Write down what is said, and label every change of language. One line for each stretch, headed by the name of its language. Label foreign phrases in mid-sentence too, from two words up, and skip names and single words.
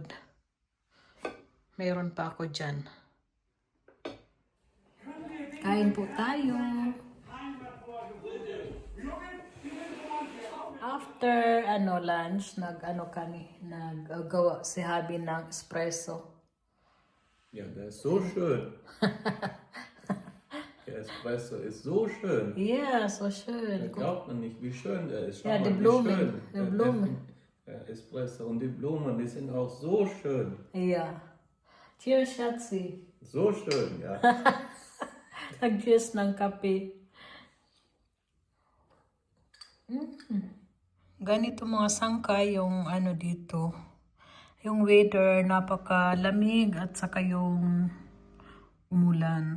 Filipino: Mayroon pa ako dyan. Kain po tayo.
English: After lunch,
Filipino: naggawa si Habi ng espresso.
German: Ja, der ist so schön. Der Espresso ist so schön. Yeah, so schön. Da glaubt man nicht, wie schön der ist. Schau Ja, mal, die wie Blumen. schön. Die Blumen. Der Espresso und die Blumen, die sind auch so schön.
English: Yeah. Cheers, Schatzi.
German: So schön, ja.
Filipino: Nag-cheers ng kape. Ganito mga sangkay yung dito. Yung weather, napakalamig at saka yung umulan.